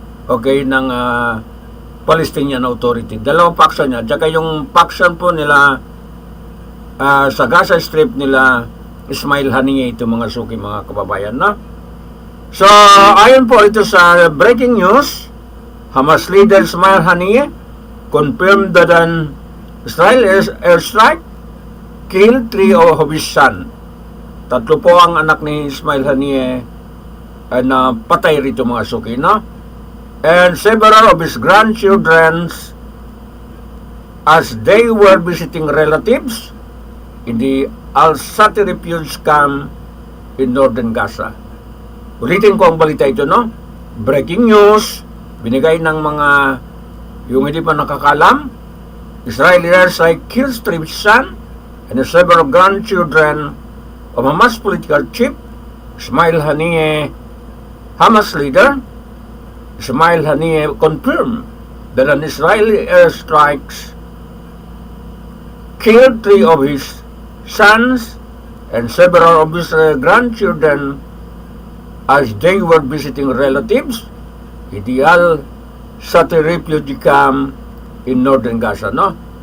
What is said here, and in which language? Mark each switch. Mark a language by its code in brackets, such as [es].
[tl] Okay, ng Palestinian Authority. Dalawang faction niya. At saka yung faction po nila sa Gaza Strip nila, Ismail Haniyeh, ito mga suki, mga kababayan, no? So, ayon po ito sa [en] breaking news, Hamas leader Ismail Haniyeh confirmed that an Israel airstrike killed 3 of his son. [tl] 3 po ang anak ni Ismail Haniyeh na patay rito mga suki, no? [en] And several of his grandchildren as they were visiting relatives in the Al-Sati refuge camp in northern Gaza. [tl] Ulitin ko ang balita ito, no? Breaking news, binigay ng mga yung hindi pa nakakalam. [en] Israeli airstrike kills 3 sons and several grandchildren of Hamas political chief Ismail Haniyeh. Hamas leader Ismail Haniyeh confirmed that an Israeli airstrikes killed 3 of his sons and several of his grandchildren as they were visiting relatives in the Al-Sati refugee camp in northern Gaza, no?